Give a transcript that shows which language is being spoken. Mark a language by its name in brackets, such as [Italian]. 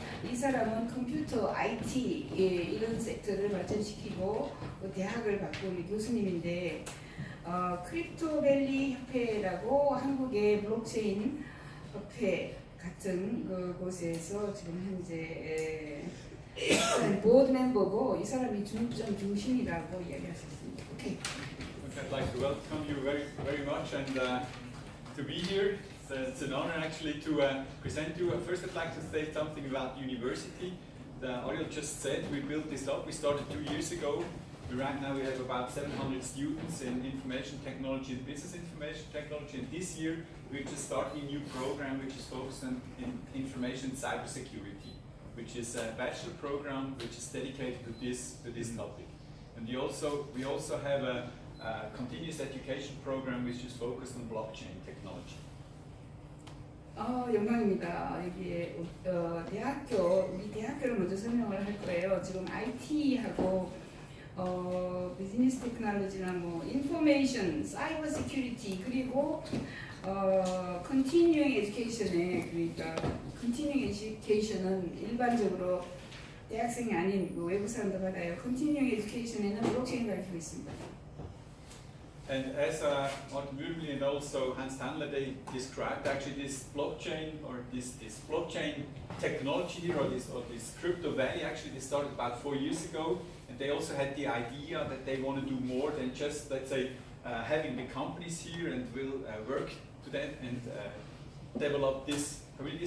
[Korean] 이 사람은 컴퓨터, IT 이런 섹터를 발전시키고 대학을 받고 있는 교수님인데 크립토밸리 협회라고 한국의 블록체인 협회 같은 곳에서 지금 현재 보드 멤버고 이 사람이 좀 중심이라고 이야기할 수 있습니다. [English] 오케이. I'd like to welcome you very much and to be here. It's an honor actually to present you. First I'd like to say something about the university. Ariel just said we built this up. We started 2 years ago. Right now we have about 700 students in information technology and business information technology. And this year we're just starting a new program which is focused on information cybersecurity, which is a bachelor program which is dedicated to this topic. And we also have a continuous education program which is focused on blockchain technology. [Korean] 영광입니다. 여기에 우리 대학교를 먼저 설명을 할 거예요. 지금 IT하고 비즈니스 테크놀로지나 뭐 인포메이션, 사이버 시큐리티 그리고 컨티뉴잉 에듀케이션에 그러니까 컨티뉴잉 에듀케이션은 일반적으로 대학생이 아닌 외부 사람도 받아요. 컨티뉴잉 에듀케이션에는 블록체인 가르치고 있습니다. [English] And as Martin Würmli and also Hans Tandler, they described actually this blockchain or this blockchain technology here or this CryptoValley. Actually, they started about 4 years ago, and they also had the idea that they want to do more than just, let's say, having the companies here and will work to them and develop this community.